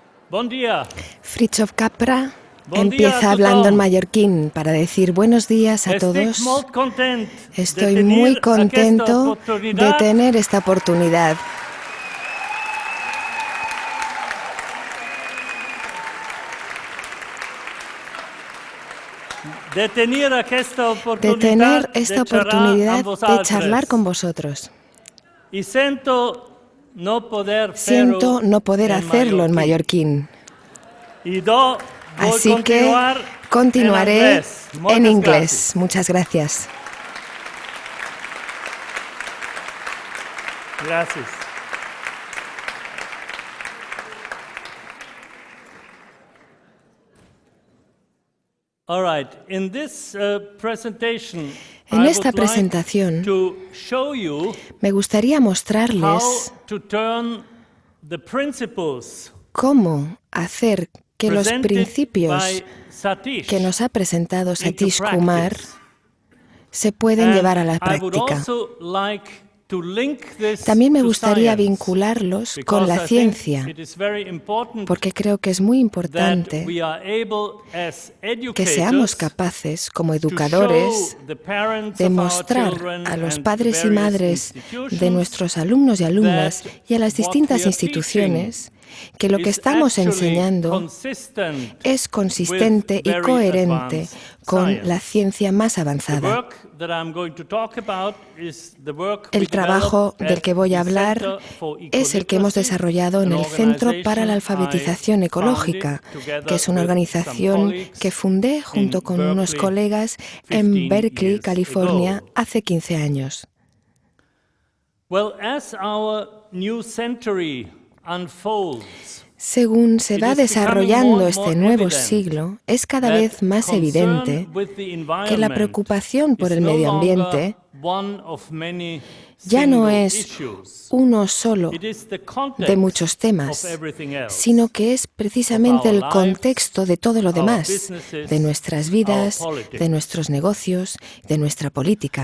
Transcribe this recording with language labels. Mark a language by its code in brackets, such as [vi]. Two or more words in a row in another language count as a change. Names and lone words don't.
[ca] Bon dia. [es] Fritjof Capra [ca] Bon dia [es] empieza a hablando en [ca] tothom. [es] mallorquín para decir buenos días a [ca] Estic [es] todos. [ca] molt content [es] Estoy [ca] de [es] muy [ca] tenir aquesta [es] contento de [ca] oportunitat [es] tener esta oportunidad de tener esta de tener [ca] oportunitat [es] esta [ca] de xerrar [es] oportunidad [ca] amb [es] de [ca] vosaltres. [es] charlar con vosotros. [ca] I sento no poder [es] Siento [ca] fer-ho [es] no poder hacerlo en mallorquín, [ca] I do vull [es] así que [ca] continuar [es] continuaré [ca] en anglès. [es] en [ca] Moltes [es] inglés. [ca] gràcies. [es] Muchas gracias. [ca] Gràcies. [en] All right. In this presentation, [es] En [en] I [es] esta [en] would like [es] presentación [en] to show you [es] me gustaría [en] how [es] mostrarles [en] to turn the principles [es] cómo hacer que los [en] presented [es] principios [en] by Satish [es] que nos ha presentado [en] into [es] Satish Kumar [en] practice. [es] se pueden [en] And [es] llevar a la [en] I would [es] práctica. [en] also like to link this [es] También me [en] to [es] gustaría [en] science, [es] vincularlos con [en] because [es] la [en] I think [es] ciencia, [en] it is very important [es] porque creo que es muy [en] that [es] importante [en] we are able as [es] que seamos [en] educators [es] capaces, como [en] to [es] educadores, [en] show the parents [es] de [en] of our [es] mostrar [en] children [es] a los [en] and [es] padres y [en] various [es] madres de [en] institutions [es] nuestros alumnos y alumnas [en] that [es] y a las [en] what [es] distintas [en] we are [es] instituciones que lo que [en] is [es] estamos [en] actually [es] enseñando [en] consistent [es] es consistente [en] with [es] y [en] very [es] coherente [en] advanced [es] con [en] science. [es] la ciencia más [en] The [es] avanzada. [en] work that I'm going to talk about is the work we [es] El trabajo [en] developed [es] del que voy a [en] at the [es] hablar [en] Center for [es] es el que hemos [en] Ecoliteracy, [es] desarrollado en [en] an [es] el Centro para la [en] organization [es] Alfabetización [en] I [es] Ecológica, [en] founded together [es] que es una [en] with some [es] organización [en] colleagues [es] que fundé junto [en] in [es] con unos [en] Berkeley [es] colegas [en] 15 [es] en Berkeley, [en] years [es] California, [en] ago. [es] hace 15 años. [en] Well, as our new century unfolds, [es] Según se va desarrollando este nuevo siglo, es cada vez más evidente que la preocupación por el medio ambiente ya no es uno solo de muchos temas, sino que es precisamente el contexto de todo lo demás, de nuestras vidas, de nuestros negocios, de nuestra política.